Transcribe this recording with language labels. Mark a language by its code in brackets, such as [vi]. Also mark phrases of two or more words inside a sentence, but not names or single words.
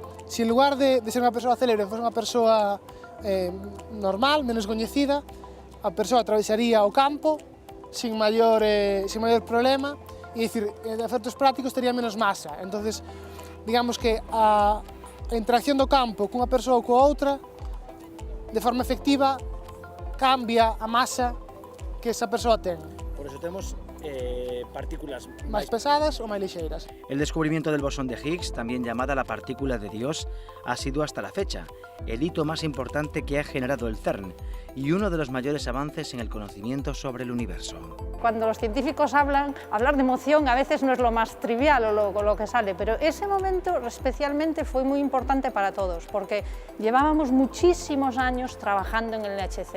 [gl] Se en lugar de ser unha persoa célebre fose unha persoa normal, menos coñecida, a persoa atravesaría o campo sin maior problema, e dicir, de efectos prácticos tería menos masa. Entonces, digamos que a interacción do campo cunha persoa ou coa outra, de forma efectiva, cambia a masa que esa persoa ten. Por eso temos partículas máis pesadas ou máis lixeiras. [es] El descubrimiento del bosón de Higgs, también llamada la partícula de Dios, ha sido hasta la fecha el hito más importante que ha generado el CERN y uno de los mayores avances en el conocimiento sobre el universo. Cuando los científicos hablar de emoción a veces no es lo más trivial o lo que sale, pero ese momento especialmente fue muy importante para todos, porque llevábamos muchísimos años trabajando en el LHC.